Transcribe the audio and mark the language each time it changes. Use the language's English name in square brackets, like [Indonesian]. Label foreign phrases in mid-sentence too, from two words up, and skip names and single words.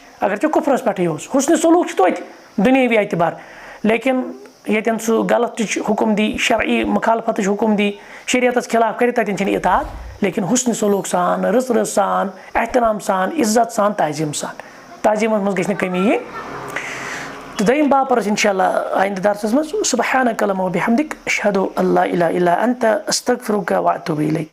[Kashmiri] اگر ژےٚ کُفرَس پٮ۪ٹھٕے اوس حُسنِ سلوٗک چھُ توتہِ دُنیٲوی اعتبار, لیکِن ییٚتٮ۪ن سُہ غلط حُکُم دی شرعی مُخالفتٕچ حُکُم دی شریعتَس خلاف کٔرِتھ تَتٮ۪ن چھِنہٕ اطاعت, لیکِن حُسنِ سلوٗک سان رٕژ رٕژ سان احترام سان عزت سان تعظیٖم سان, تعظیٖمَس منٛز گژھِ نہٕ کٔمی یِنۍ. تہٕ دوٚیِم باب پَرو أسۍ [Arabic] اِنشاء اللہ [Kashmiri] آیِندٕ درسَس منٛز. [Arabic] سُبحانَکَ اللہُمَّ وَبِحَمدِک أشہدُ أَن لا إِلَہَ إِلَّا أَنتَ أَستَغْفِرُکَ وَأَتوٗبُ إِلَیک.